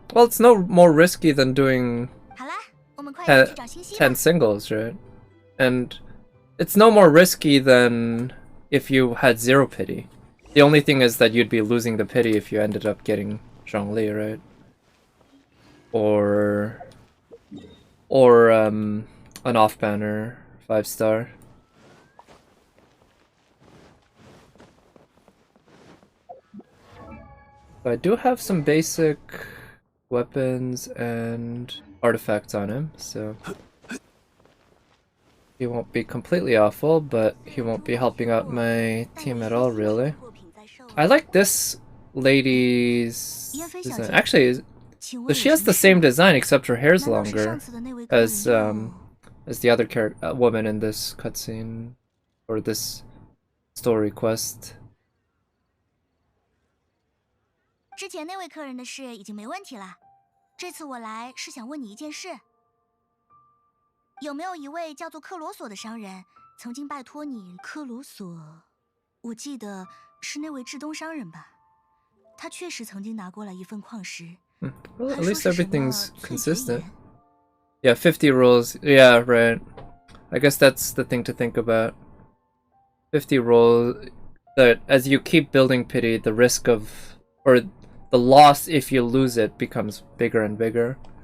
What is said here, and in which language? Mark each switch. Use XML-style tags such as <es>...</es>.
<en>Well, it's no more risky than doing</en> <zh>好啦，我们快点去找星星吧。</zh> <en>10 singles, right? And it's no more risky than if you had 0 pity. The only thing is that you'd be losing the pity if you ended up getting Zhongli, right? or an off banner 5-star. So I do have some basic weapons and artifacts on him, so he won't be completely awful, but he won't be helping out my team at all, really. I like this lady's design. Actually, she has the same design except her hair's longer as the other woman in this cutscene or this story quest.</en> <zh>之前那位客人的事已经没问题了，这次我来是想问你一件事。有没有一位叫做克罗索的商人曾经拜托你？克罗索，我记得是那位至东商人吧？他确实曾经拿过来一份矿石。</zh> <en>Well, at least everything's consistent. Yeah, 50 rolls. Yeah, right. I guess that's the thing to think about. 50 rolls. That as you keep building pity, the risk of or the loss if you lose it becomes bigger and bigger.</en>